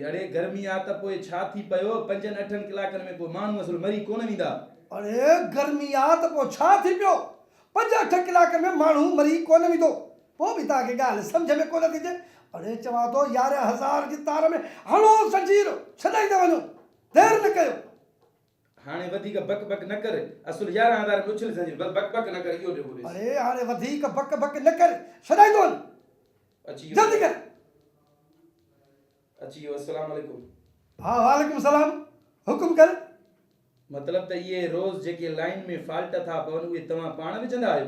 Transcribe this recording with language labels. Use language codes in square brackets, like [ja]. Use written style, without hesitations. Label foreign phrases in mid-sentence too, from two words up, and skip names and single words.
[sd] अड़े गर्मी आहे त पोइ छा थी पियो, 5-8 कलाकनि में पोइ माण्हू असुल मरी कोन वेंदा। अरे गर्मी आहे त पोइ छा थी पियो, 5-8 कलाक में माण्हू मरी कोन वेंदो। पोइ बि तव्हांखे ॻाल्हि सम्झ में कोन थी अचे। अरे चवां थो 11,000 जी तार में हणो ज़ंजीर, छॾाईंदा वञो, देरि न कयो। हाणे वधीक बक बक न कर। असुल 11,000 में उछल ज़ंजीर, बस बक बक न कर। इहो ॾियो ॾिस। अरे हाणे वधीक बक बक न कर, छॾाईंदो वञ, अची जल्दी कर। अची वियो। अस्सलाम वालेकुम। हा वालेकुम सलाम, हुकुम कर। मतलब त इहे रोज़ जेके लाइन में फॉल्ट था पवनि उहे तव्हां पाण विझंदा आहियो?